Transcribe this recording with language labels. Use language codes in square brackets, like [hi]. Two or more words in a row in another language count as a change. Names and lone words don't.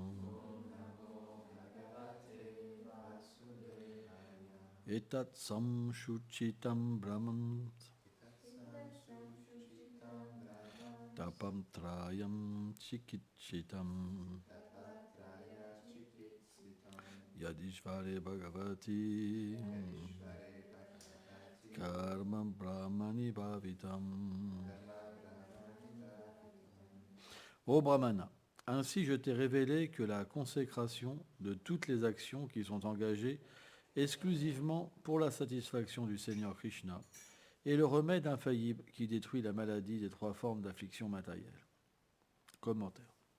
[sa] एतत् संशुचितं ब्रह्मन् तापं त्रयं चिकिचितं यदीश्वरे भगवति कर्म ब्रह्मणि भावितम्. [fr] Ô Brahmana, ainsi je t'ai révélé que la consécration de toutes les actions qui sont engagées exclusivement pour la satisfaction du Seigneur Krishna est le remède infaillible qui détruit la maladie des trois formes d'affliction matérielle. Commentaire.